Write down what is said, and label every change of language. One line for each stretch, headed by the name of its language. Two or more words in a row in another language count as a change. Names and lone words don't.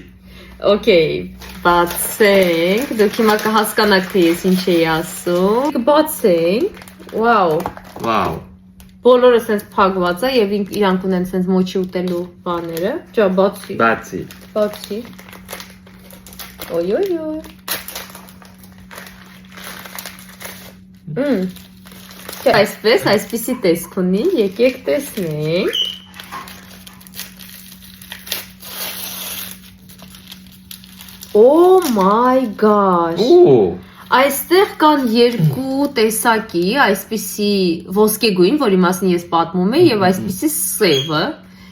Armenian: Okay, բացենք, դուք հիմա կհասկանաք, թե ես ինչ էի ասում։ Բացենք, վաու։ Բոլորը սենց փակված է եւ իրանք ունեն սենց մոչի ուտելու բաները։ Ջա, բացի։ Օյ։ Այսպիսի տեսք ունի, եկեք տեսնենք։
English: Oh my gosh։
Armenian: Այստեղ կան երկու տեսակի, այսպիսի ոսկեգույն, որի մասին ես պատմում եմ, եւ այսպիսի սևը։